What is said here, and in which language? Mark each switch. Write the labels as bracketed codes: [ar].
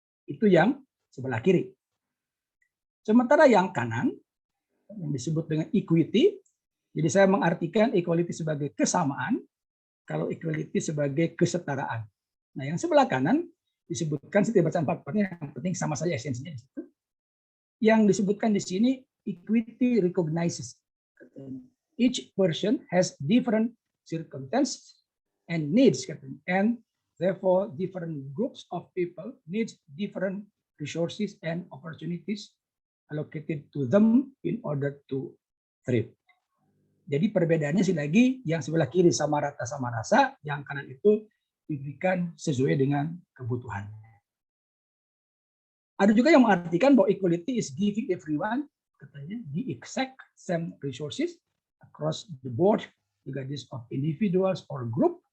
[id] Itu yang sebelah kiri. Sementara yang kanan yang disebut dengan equity, jadi saya mengartikan equality sebagai kesamaan, kalau equality sebagai kesetaraan. Nah, yang sebelah kanan disebutkan setiap baca empat-empatnya, yang penting sama saja esensinya di situ. Yang disebutkan di sini [en] equity recognizes each person has different circumstances and needs, and therefore different groups of people need different resources and opportunities allocated to them in order to thrive. [id] Jadi perbedaannya sih lagi yang sebelah kiri sama rata sama rasa, yang kanan itu diberikan sesuai dengan kebutuhannya. Ada juga yang mengartikan bahwa [en] equality is giving everyone [id] katanya [en] the exact same resources across the board, regardless of individuals or group.